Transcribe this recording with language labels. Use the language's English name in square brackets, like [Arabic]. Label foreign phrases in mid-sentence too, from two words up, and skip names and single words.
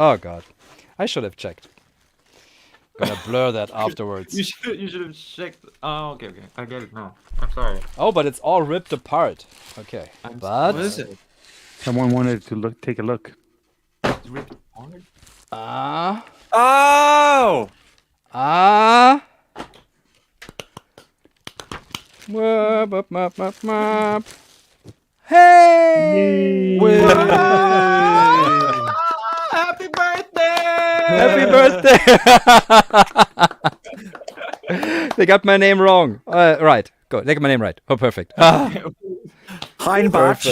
[English] Oh god, I should have checked. Gonna blur that afterwards. You should have checked. Oh, okay. I get it now. I'm sorry. Oh, but it's all ripped apart. Okay, but What is it? Someone wanted to take a look. It's ripped apart? ah. Oh, Wap, wap, wap, wap, wap. Hey! Happy birthday! Happy birthday! They got my name wrong. Right, go. They got my name right. Oh, perfect. Heinbach.